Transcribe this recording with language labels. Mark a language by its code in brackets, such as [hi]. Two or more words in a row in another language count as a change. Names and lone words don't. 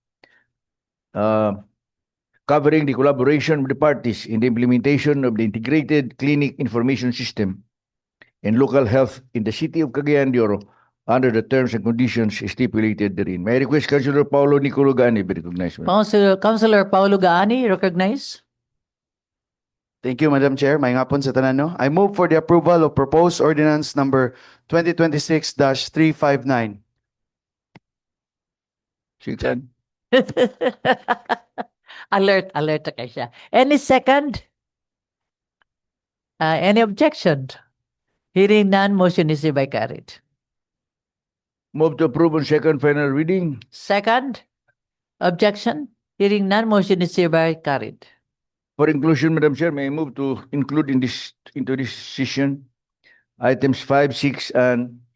[en] covering the collaboration with the parties in the implementation of the Integrated Clinic Information System and local health in the city of Cagayan de Oro under the terms and conditions stipulated therein. May I request Councilor Paulo Nicolo Gani be recognized. Councilor Paulo Gaani, recognize? Thank you, Madam Chair. [ceb] May ngapon sa tanan, no? [en] I move for the approval of proposed ordinance number 2026-359. Second. [ceb] Alert na kayo siya. [en] Any second? Any objection? Hearing none, motion is hereby carried. Move to approve on second final reading. Second, objection? Hearing none, motion is hereby carried. For inclusion, Madam Chair, may I move to include into this session items 5, 6, and